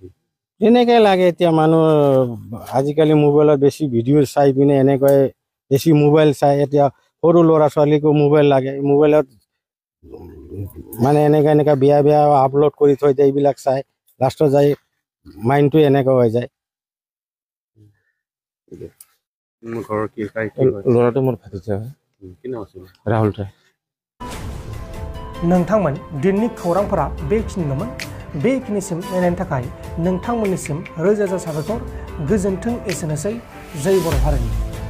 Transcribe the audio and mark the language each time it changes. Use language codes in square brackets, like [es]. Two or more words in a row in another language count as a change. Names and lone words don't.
[as] এনেকৈ লাগে এতিয়া মানুহ আজিকালি মোবাইলত বেছি ভিডিঅ' চাই পিনে এনেকৈ বেছি মোবাইল চাই এতিয়া সৰু ল'ৰা ছোৱালীকো মোবাইল লাগে মোবাইলত মানে এনেকৈ বেয়া আপলোড কৰি থৈ দিয়ে এইবিলাক চাই লাষ্টত যাই মাইণ্ডটো এনেকুৱা হৈ যায় ঘৰৰ কি ল'ৰাটো মোৰ ভাতিজা হয় কি নাম আছিল राहुल राय [brx] नोंथांमोन दिननि खौरांफोरा बेखिनिल'मोन बेखिनिसिम नायनायनि थाखाय नोंथांमोननिसिम रोजा रोजा साबायखर गोजोन्थों एसेनोसै जय बर' हारिनि